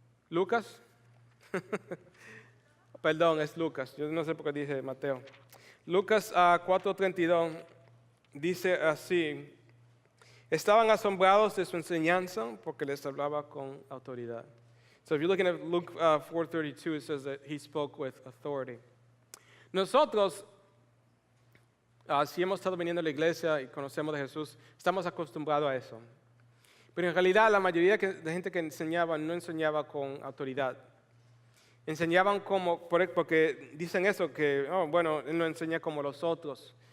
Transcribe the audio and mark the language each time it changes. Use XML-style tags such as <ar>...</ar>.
<es>¿Lucas? Perdón, es Lucas. Yo no sé por qué dice Mateo. Lucas 4:32 dice así. Estaban asombrados de su enseñanza porque les hablaba con autoridad.</es> <en>So if you're looking at Luke 4:32, it says that he spoke with authority.</en> <es>Nosotros, si hemos estado viniendo a la iglesia y conocemos de Jesús, estamos acostumbrados a eso. Pero en realidad la mayoría de gente que enseñaba no enseñaba con autoridad. Enseñaban porque dicen eso, que, bueno, él no enseña como los otros.</es>